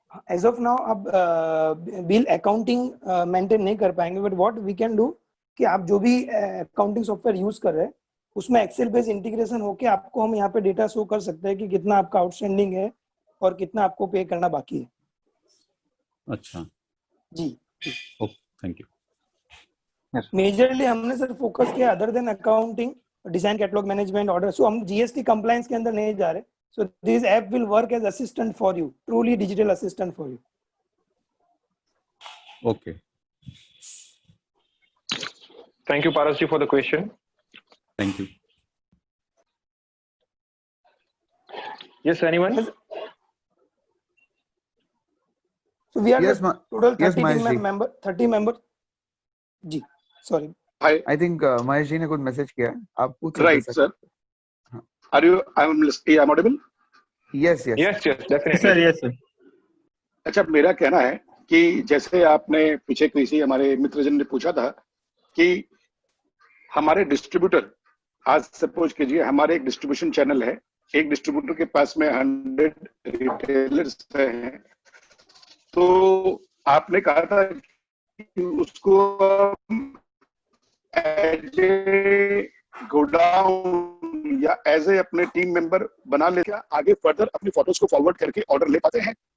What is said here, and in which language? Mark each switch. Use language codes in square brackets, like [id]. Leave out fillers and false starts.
[en] as of now [hi] आप bill accounting maintain नहीं कर पाएंगे, [en] but what we can do [hi] कि आप जो भी अकाउंटिंग सॉफ्टवेयर यूज कर रहे हैं उसमें एक्सेल बेस्ड इंटीग्रेशन होके आपको हम यहाँ पे डेटा शो कर सकते हैं कि कितना आपका आउटस्टैंडिंग है और कितना आपको पे करना बाकी है। अच्छा जी, [en] Okay, thank you. [hi] मेजरली हमने सर फोकस किया other than accounting, design catalogue management, order. सो हम जीएसटी कंप्लायंस के अंदर नहीं जा रहे। [en] So this app will work as assistant for you, truly digital assistant for you. Okay. Thank you, Paras ji, for the question. Thank you. Yes, anyone? So we are Yes, the total yes, 30 Mahesh ji. member 30 member जी sorry I think [hi] Mahesh ji ने कुछ message किया है, आप पूछ सकते हैं [en] Right, sir. [hi] हाँ. [en] Are you? I'm audible. Yes, yes. Yes, yes, definitely. Sir yes sir [hi] अच्छा, मेरा कहना है कि जैसे आपने पीछे किसी हमारे मित्रजन ने पूछा था कि हमारे डिस्ट्रीब्यूटर, आज सपोज कीजिए हमारे एक डिस्ट्रीब्यूशन चैनल है, एक डिस्ट्रीब्यूटर के पास में 100 रिटेलर्स हैं, तो आपने कहा था कि उसको एज ए गोडाउन या एज ए अपने टीम मेंबर बना ले, क्या आगे फर्दर अपनी फोटोज को फॉरवर्ड करके ऑर्डर ले पाते हैं?